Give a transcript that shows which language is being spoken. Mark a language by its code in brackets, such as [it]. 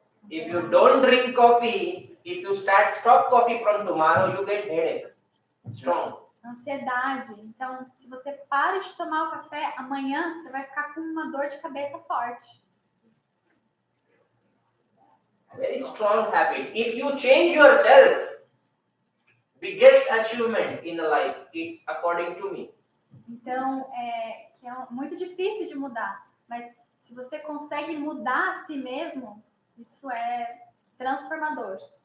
[en] If you don't drink coffee, if you stop coffee from tomorrow, you get headache. Strong. [pt] Ansiedade. Então, se você para de tomar o café, amanhã você vai ficar com uma dor de cabeça forte. [en] Very strong habit. If you change yourself, biggest achievement in a life, it's according to me. [pt] Então, que é muito difícil de mudar. Mas se você consegue mudar a si mesmo, isso é transformador.